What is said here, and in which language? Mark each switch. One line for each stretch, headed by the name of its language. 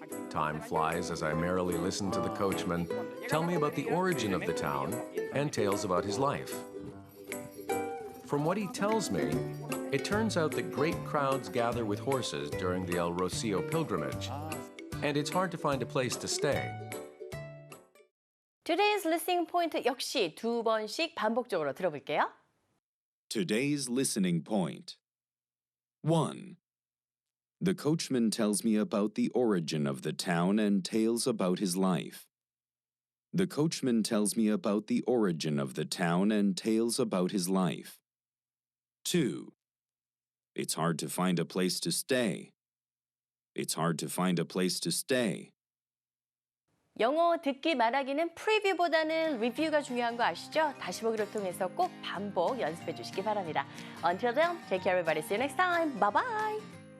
English: Time flies as I merrily listen to the coachman tell me about the origin of the town and tales about his life. From what he tells me, it turns out that great crowds gather with horses during the El Rocio pilgrimage, and it's hard to find a place to stay. Today's listening point
Korean: 역시 두 번씩 반복적으로 들어볼게요.
English: Today's listening point. 1. The coachman tells me about the origin of the town and tales about his life. The coachman tells me about the origin of the town and tales about his life. 2. It's hard to find a place to stay. It's hard to find a place to stay.
Korean: 영어 듣기 말하기는 프리뷰보다는 리뷰가 중요한 거 아시죠? 다시 보기를 통해서 꼭 반복 연습해 주시기 바랍니다.
English: Until then, take care everybody. See you next time. Bye bye.